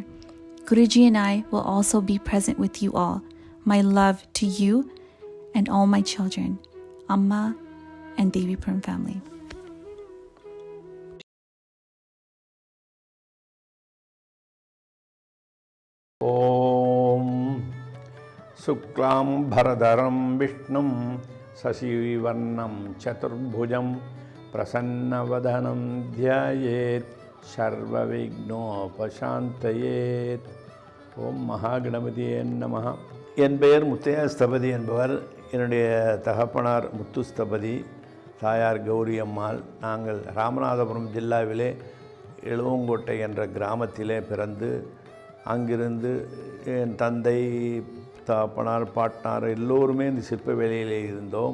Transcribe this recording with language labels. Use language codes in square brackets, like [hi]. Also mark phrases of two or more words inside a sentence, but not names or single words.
[en] Guruji and I will also be present with you all. My love to you and all my children, Amma and Devipuram family. [sa] शुक्लाम्भरधरं विष्णुं शशिवर्णं चतुर्भुजं प्रसन्नवदनं ध्यायेत् சர்வவிக்னோபசாந்தயேத். ॐ महागणपतये नमः. [ta] என் பெயர் முத்தையா ஸ்தபதி என்பவர். என்னுடைய தகப்பனார் முத்துஸ்தபதி, தாயார் கௌரி அம்மாள். நாங்கள் ராமநாதபுரம் ஜில்லாவிலே எழுவங்கோட்டை என்ற கிராமத்திலே பிறந்து அங்கிருந்து என் தந்தை, தகப்பனார், பாட்டனார் எல்லோருமே இந்த சிற்ப வேலையிலே இருந்தோம்.